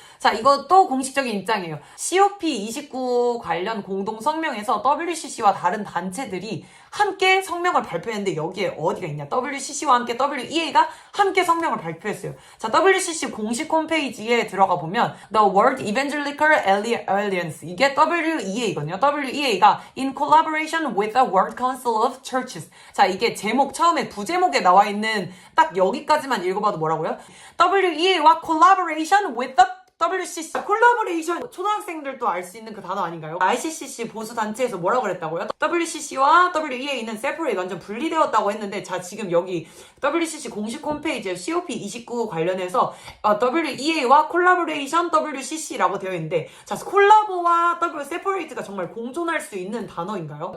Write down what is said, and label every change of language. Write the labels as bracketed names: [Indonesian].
[Korean] 자, 이것도 공식적인 입장이에요. COP29 관련 공동 성명에서 WCC와 다른 단체들이 함께 성명을 발표했는데 여기에 어디가 있냐? WCC와 함께 WEA가 함께 성명을 발표했어요. 자, WCC 공식 홈페이지에 들어가 보면 The World Evangelical Alliance, 이게 WEA거든요. [English] WEA가 in collaboration with the World Council of Churches. [Korean] 자, 이게 제목 처음에 부제목에 나와 있는 딱 여기까지만 읽어봐도 뭐라고요? WEA와 [English] collaboration with the WCC, [Korean] 콜라보레이션, 초등학생들도 알 수 있는 그 단어 아닌가요? ICCC 보수단체에서 뭐라고 그랬다고요? WCC와 WEA는 separate, 완전 분리되었다고 했는데, 자, 지금 여기 WCC 공식 홈페이지에 COP29 관련해서 WEA와 콜라보레이션 WCC라고 되어 있는데, 자, 콜라보와 separate가 정말 공존할 수 있는 단어인가요?